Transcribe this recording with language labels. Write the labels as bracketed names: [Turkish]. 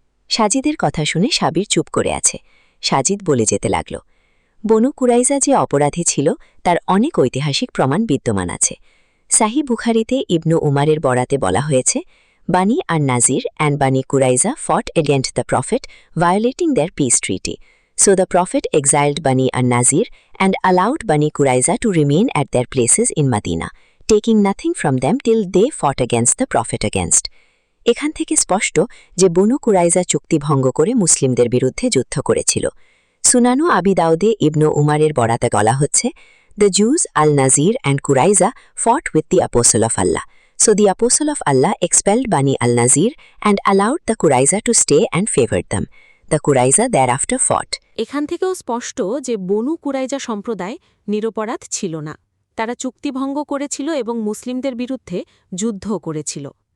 [Bangla] সাজিদের কথা শুনে সাবির চুপ করে আছে। সাজিদ বলে যেতে লাগল, বনু কুরাইজা যে অপরাধী ছিল তার অনেক ঐতিহাসিক প্রমাণ বিদ্যমান আছে। সাহি বুখারিতে ইবনু উমারের বরাতে বলা হয়েছে, বানি আর নাজির অ্যান্ড বানি কুরাইজা [English] fought against the Prophet, violating their peace treaty. So the Prophet exiled Bani an-Nazir and allowed Bani Quraiza to remain at their places in Medina, taking nothing from them till they fought against the Prophet against. [Bangla] এখান থেকে স্পষ্ট যে বনু কুরাইজা চুক্তি ভঙ্গ করে মুসলিমদের বিরুদ্ধে যুদ্ধ করেছিল। সুনানু আবি দাউদে ইবনু উমারের বরাতে বলা হচ্ছে, [English] The Jews al-Nazir and Quraiza fought with the Apostle of Allah. So the Apostle of Allah expelled Bani al-Nazir and allowed the Quraiza to stay and favored them. The Quraiza thereafter fought. [Bangla] এখান থেকেও স্পষ্ট যে বনু কুরাইজা সম্প্রদায় নিরপরাধ ছিল না। তারা চুক্তিভঙ্গ করেছিল এবং মুসলিমদের বিরুদ্ধে যুদ্ধও করেছিল।